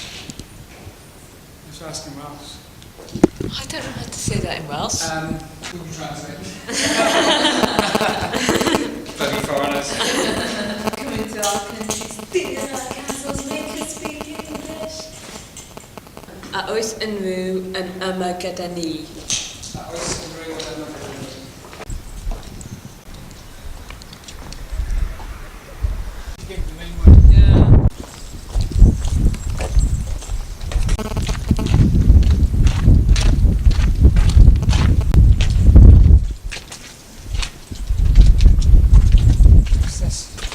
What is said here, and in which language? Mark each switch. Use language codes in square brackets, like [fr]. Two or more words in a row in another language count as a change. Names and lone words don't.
[en] Let's ask him Welsh. I don't know how to say that in Welsh. We can translate. Bloody foreigners. Coming to our country, stealing our castles, make us speak English. [cy] A oes yn rhyw yn yma gyda ni. [en] That was a very well done. Give the main one. Yeah. What's this?